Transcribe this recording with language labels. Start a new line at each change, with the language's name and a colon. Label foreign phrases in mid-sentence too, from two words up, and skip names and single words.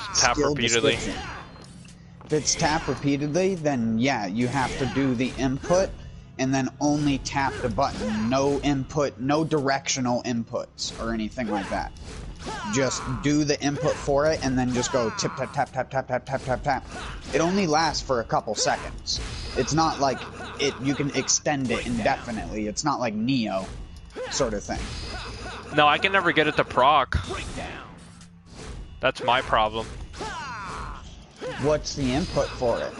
English: it's tap skill repeatedly. description. If it's tap repeatedly, then yeah, you have to do the input and then only tap the button. No input, no directional inputs or anything like that. Just do the input for it and then just go tip tap tap tap tap tap tap tap tap. It only lasts for a couple seconds. It's not like you can extend it indefinitely. It's not like Neo sort of thing. No, I can never get it to proc. That's my problem. What's the input for it?